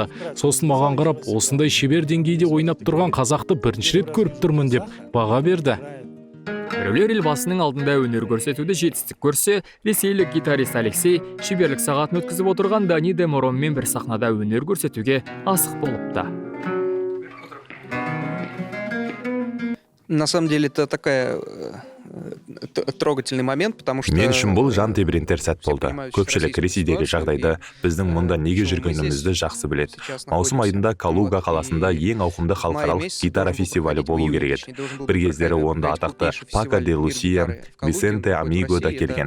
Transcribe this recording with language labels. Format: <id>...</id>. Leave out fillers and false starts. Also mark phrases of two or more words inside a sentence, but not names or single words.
<kk>Сосын маған қарап, осындай шебер деңгейде ойнап тұрған қазақты бірінші рет көріп тұрмын деп баға берді. Біреулер елбасының алдында өнер көрсетуді жетістік көрсе, ресейлік гитарист Алексей шеберлік сағатын өткізіп отырған Дани де Моронмен бір сахнада өнер көрсетуге асық болыпты.</kk> <ru>На самом деле это такая трогательный момент, потому что</ru> <kk>мен үшін бұл жан тебірентер сәт болды. Көпшілік Ресейдегі жағдайды, біздің мұнда неге жүргенімізді жақсы біледі. Маусым айында Калуга қаласында ең ауқымды халықаралық гитара фестивалі болу керек еді. Бір кездері онда атақты Пако де Лусия, Висенте Амиго да келген.</kk>